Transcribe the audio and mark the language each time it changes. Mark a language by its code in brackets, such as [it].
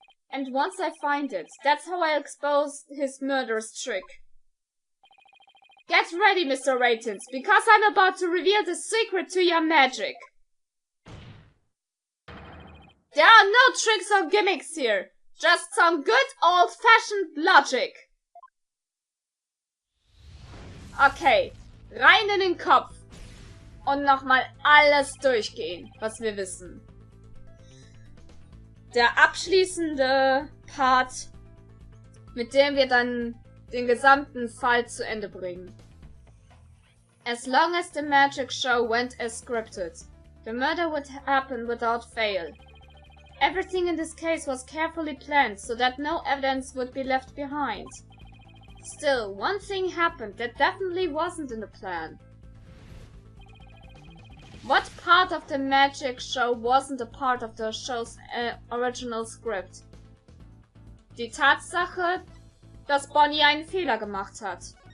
[en] And once I find it, that's how I expose his murderous trick. Get ready, Mr. Ratings, because I'm about to reveal the secret to your magic. There are no tricks or gimmicks here, just some good old-fashioned logic. [de] Okay, rein in den Kopf und nochmal alles durchgehen, was wir wissen. Der abschließende Part mit dem wir dann den gesamten Fall zu Ende bringen. [en] As long as the magic show went as scripted, the murder would happen without fail. Everything in this case was carefully planned so that no evidence would be left behind. Still, one thing happened that definitely wasn't in the plan. What part of the magic show wasn't a part of the show's original script? [de] Die Tatsache, dass Bonnie einen Fehler gemacht hat.